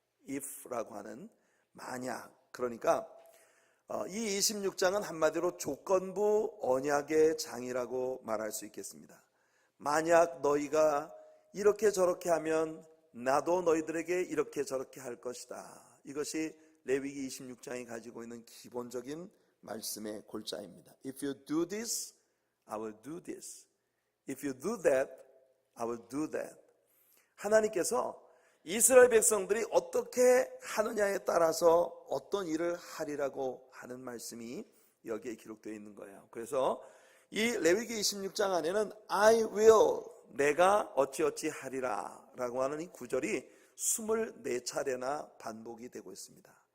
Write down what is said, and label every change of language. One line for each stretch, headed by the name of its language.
Korean: if라고 하는 만약, 그러니까 이 26장은 한마디로 조건부 언약의 장이라고 말할 수 있겠습니다. 만약 너희가 이렇게 저렇게 하면 나도 너희들에게 이렇게 저렇게 할 것이다. 이것이 레위기 26장이 가지고 있는 기본적인 말씀의 골자입니다.
English: If you do this, I will do this. If you do that, I will do that.
Korean: 하나님께서 이스라엘 백성들이 어떻게 하느냐에 따라서 어떤 일을 하리라고 하는 말씀이 여기에 기록되어 있는 거예요. 그래서 이 레위기 26장 안에는
English: I will,
Korean: 내가 어찌어찌 하리라 라고 하는 이 구절이 24차례나 반복이 되고 있습니다.